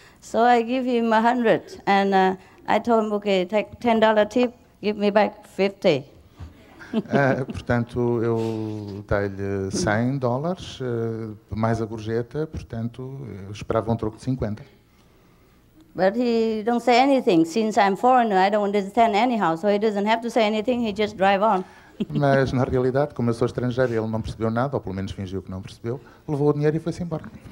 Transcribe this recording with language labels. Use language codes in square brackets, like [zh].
[en] So I give him 100, and I told him, okay, take $10 tip, give me back 50. [pt] Portanto, eu dei-lhe $100, mais a gorjeta, portanto, eu esperava um troco de 50. [en] But he don't say anything. Since I'm foreigner, I don't understand anyhow, so he doesn't have to say anything, he just drive on. [pt] Mas, na realidade, como eu sou estrangeiro, ele não percebeu nada, ou pelo menos fingiu que não percebeu, levou o dinheiro e foi-se embora.